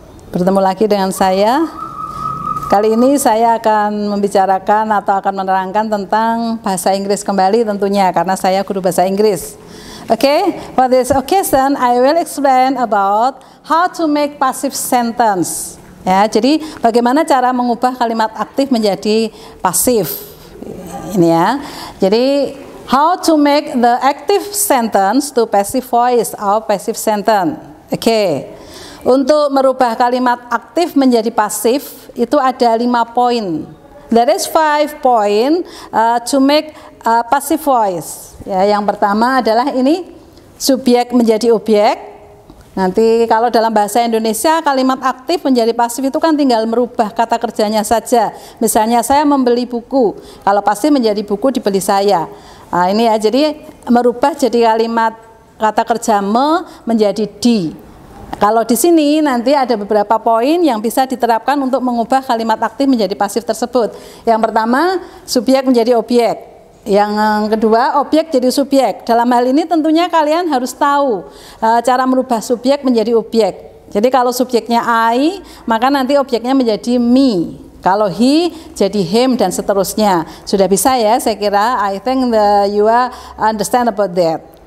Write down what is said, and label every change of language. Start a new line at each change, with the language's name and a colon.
Indonesian: Bertemu lagi dengan saya. Kali ini saya akan membicarakan atau akan menerangkan tentang bahasa Inggris kembali tentunya, karena saya guru bahasa Inggris.
English: Okay, for this occasion I will explain about how to make passive sentence.
Indonesian: Ya, jadi bagaimana cara mengubah kalimat aktif menjadi pasif. Ini ya.
English: Jadi how to make the active sentence to passive voice or passive sentence.
Indonesian: Oke. Untuk merubah kalimat aktif menjadi pasif itu ada 5 poin.
English: There is 5 point to make passive voice.
Indonesian: Ya, yang pertama adalah ini subjek menjadi objek. Nanti kalau dalam bahasa Indonesia kalimat aktif menjadi pasif itu kan tinggal merubah kata kerjanya saja. Misalnya saya membeli buku, kalau pasif menjadi buku dibeli saya. Nah, ini ya, jadi merubah jadi kalimat kata kerja menjadi di. Kalau di sini nanti ada beberapa poin yang bisa diterapkan untuk mengubah kalimat aktif menjadi pasif tersebut. Yang pertama, subjek menjadi objek. Yang kedua, objek jadi subjek. Dalam hal ini tentunya kalian harus tahu cara merubah subjek menjadi objek. Jadi kalau subjeknya I, maka nanti objeknya menjadi me. Kalau he jadi him dan seterusnya. Sudah bisa ya, saya kira.
English: I think you understand about that.